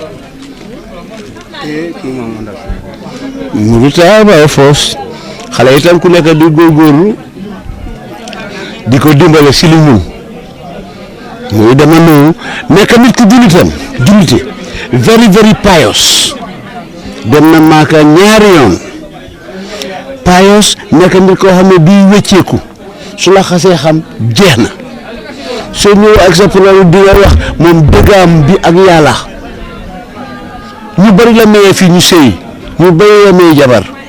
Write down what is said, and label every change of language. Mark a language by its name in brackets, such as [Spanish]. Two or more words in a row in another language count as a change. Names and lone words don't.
[Wolof] mu retire waaye force xale itam ku nekk di góorgóorlu di ko dimbale si li ñun muy dama noonu nekk nit ku jullite [English] very very pious [Wolof] dem na Maaka ñaari yoon pious nekk nit koo xam ne bii wécceeku su la xasee xam jeex na soo ñëw ak sa problème di nga wax moom dëggaam bi ak yàlla ñu bari la mayee fii ñu sëy ñu bari la may jabar